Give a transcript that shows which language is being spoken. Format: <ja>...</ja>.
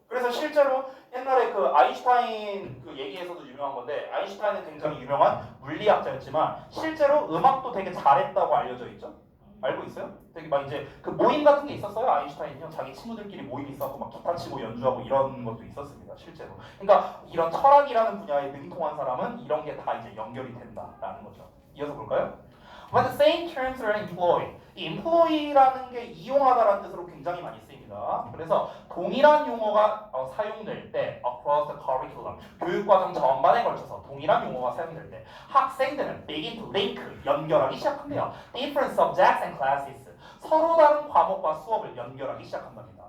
<ko>그래서 실제로 옛날에 그 아인슈타인 그 얘기에서도 유명한 건데, 아인슈타인은 굉장히 유명한 물리학자였지만 실제로 음악도 되게 잘했다고 알려져 있죠. 알고 있어요? 되게 막 이제 그 모임 같은 게 있었어요. 아인슈타인이요. 자기 친구들끼리 모임이 있었고 막 기타 치고 연주하고 이런 것도 있었습니다. 실제로. 그러니까 이런 철학이라는 분야에 능통한 사람은 이런 게 다 이제 연결이 된다라는 거죠. 이어서 볼까요?</ko> <en>When the same terms are employed.</en> <ko>이 employee라는 게 이용하다라는 뜻으로 굉장히 많이 쓰입니다. 그래서 동일한 용어가 사용될 때</ko> <en>across the curriculum,</en> <ko>교육과정 전반에 걸쳐서 동일한 용어가 사용될 때 학생들은</ko> <en>begin to link,</en> <ko>연결하기 시작한대요.</ko> <en>Different subjects and classes,</en> <ko>서로 다른 과목과 수업을 연결하기 시작한답니다.</ko>